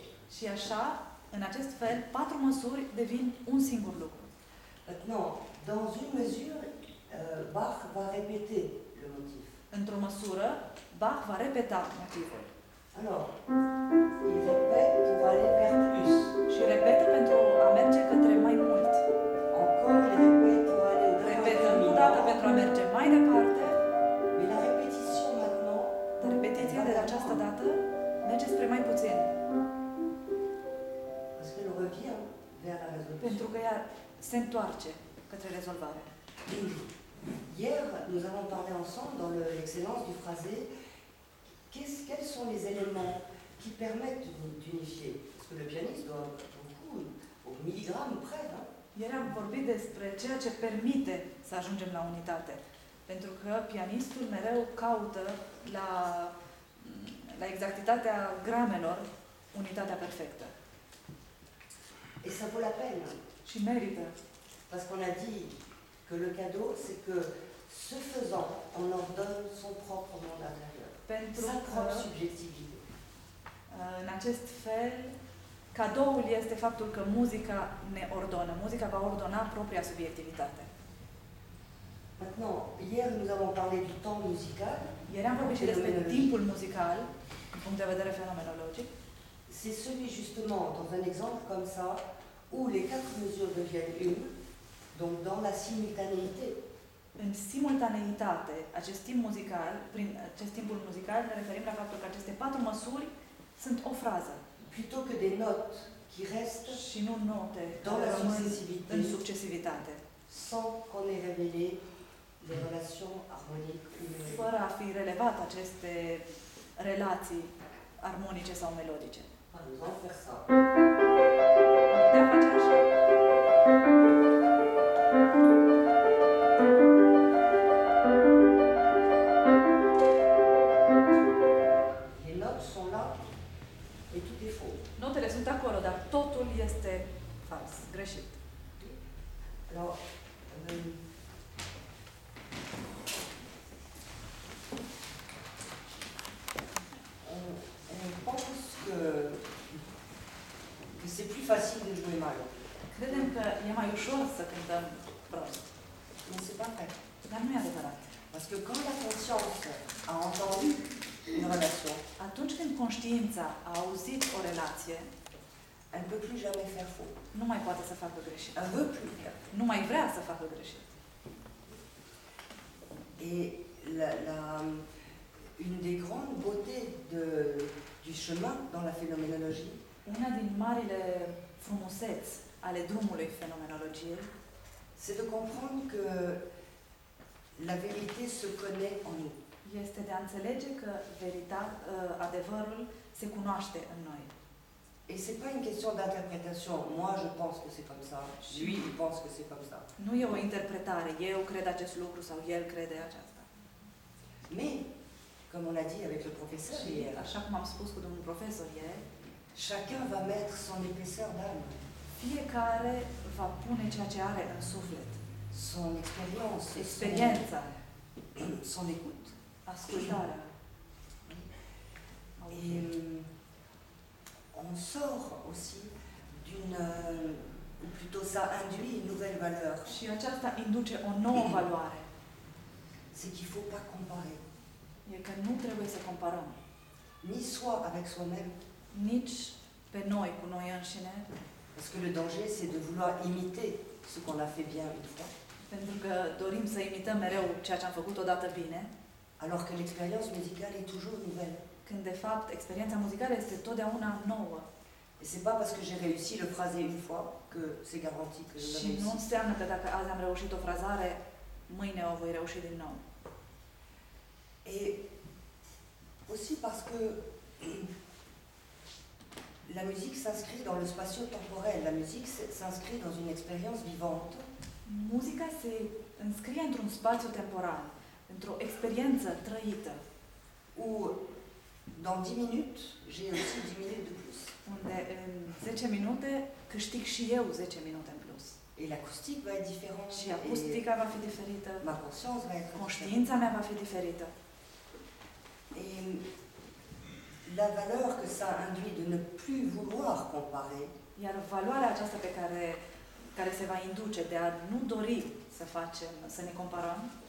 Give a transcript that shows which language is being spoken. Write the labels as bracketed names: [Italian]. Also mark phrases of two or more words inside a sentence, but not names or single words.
[Romanian] Și așa, în acest fel, 4 măsuri devin un singur lucru. [French] Maintenant, dans une mesure, Bach va répéter le motif. [Romanian] Într-o măsură, Bach va repeta motivul. [French] Alors, il répète pour aller vers plus. [Romanian] Și repetă pentru a merge către mai mult. [French] Encore, il répète pour aller au [Romanian] Repetă încă o dată pentru a merge mai departe, [French] Mais la répétition maintenant, [Romanian] dar repetiția de această dată merge spre mai puțin. [French] parce qu'elle revient vers la résolution. [Romanian] Pentru că ea se întoarce către rezolvare. [French] Hier, nous avons parlé ensemble dans l'excellence du phrasé. Quels sont les éléments qui permettent d'unifier? Parce que le pianiste doit beaucoup, au milligramme près. Hein? [Romanian] Ieri am vorbit despre ceea ce permite să ajungem la unitate. Pentru că pianistul mereu caută la exactitatea gramelor unitatea perfectă. [French] Et ça vaut la peine. [Romanian] Și merită. [French] Parce qu'on a dit que le cadeau, c'est que ce faisant, on leur donne son propre monde intérieur. [Romanian] Pentru [French] Sa [Romanian] că, [French] propre subjectivité. [Romanian] în acest fel, cadoul este faptul că muzica ne ordonă. Muzica va ordona propria subiectivitate. [French] Maintenant, hier, nous avons parlé du temps musical. [Romanian] Ieri am vorbit și despre timpul muzical, din punct de vedere fenomenologic. [French] C'est celui justement, dans un exemple comme ça, où les 4 mesures deviennent une, donc dans la simultanéité. [Romanian] În simultaneitate, acest timp muzical, prin acest timpul muzical, ne referim la faptul că aceste 4 măsuri sunt o frază. [French] Plutôt que des notes qui restent [Romanian] Și nu note [French] dans la [Romanian] care rămân [French] successivité, [Romanian] în succesivitate. [French] sans qu'on ait révélé les relations harmoniques ou mélodiques. [Romanian] Fără a fi relevat aceste relații armonice sau melodice. [French] Par exemple, faire ça. [Romanian] Am putea face așa. [French] Les notes sont là et tout est faux. [Romanian] Notele sunt acolo, dar totul este fals, greșit. [French] Alors, on pense que c'est plus facile de jouer mal. [Romanian] Credem că e mai ușor să cântăm prost. [French] Mais c'est pas vrai. [Romanian] Dar nu e adevărat. [French] Parce que quand la conscience a entendu une relation, [Romanian] Atunci când conștiința a auzit o relație, [French] elle ne peut plus jamais faire faux. [Romanian] nu mai poate să facă greșit. [French] Elle ne veut plus faire. [Romanian] Nu mai vrea să facă greșit. [French] Et une des grandes beautés du chemin dans la phénoménologie, [Romanian] Una din marile frumuseți ale drumului fenomenologiei [French] c'est de comprendre que la vérité se connaît en nous. [Romanian] este de a înțelege că adevărul se cunoaște în noi. [French] Et c'est pas une question d'interprétation. Moi, je pense que c'est comme ça. Lui, il pense que c'est comme ça. [Romanian] Nu e o interpretare, eu cred acest lucru sau el crede aceasta. [French] Mais, comme on l'a dit avec le professeur [Romanian] Și [French] hier, [Romanian] așa cum am spus cu domnul profesor ieri, [French] chacun va mettre son épaisseur d'âme, [Romanian] fiecare va pune ceea ce are în suflet. [French] son expérience, [Romanian] Experiența, [French] son écoute. [Romanian] ascultarea. [French] Et on sort aussi ou plutôt ça induit une nouvelle valeur. [Romanian] Și aceasta induce o nouă valoare. [French] C'est qu'il ne faut pas comparer. [Romanian] E că nu trebuie să comparăm [French] Ni soi avec soi-même, [Romanian] nici pe noi cu noi înșine, [French] parce que le danger c'est de vouloir imiter ce qu'on a fait bien une fois, [Romanian] pentru că dorim să imităm mereu ceea ce am făcut odată bine, [French] alors que l'expérience musicale est toujours nouvelle. [Romanian] când de fapt experiența muzicală este totdeauna nouă. [French] Et c'est pas parce que j'ai réussi le phrasé une fois que c'est garanti que je le [Romanian] Și nu [French] réussis. [Romanian] înseamnă că dacă azi am reușit o frazare, mâine o voi reuși din nou. [French] Et aussi parce que la musique s'inscrit dans le spatio-temporel. La musique s'inscrit dans une expérience vivante. [Romanian] Muzica se înscrie într-un spațiu temporal, într-o experiență trăită, [French] Où dans 10 minutes, j'ai aussi 10 minutes de plus. [Romanian] unde în 10 minute câștig și eu 10 minute în plus. [French] Et l'acoustique va être différente. [Romanian] Și acustica va fi diferită. [French] Ma conscience va être différente. [Romanian] Conștiința mea va fi diferită. [French] Et la valeur que ça induit de ne plus vouloir comparer, [Romanian] Iar valoarea aceasta care se va induce de a nu dori să ne comparăm,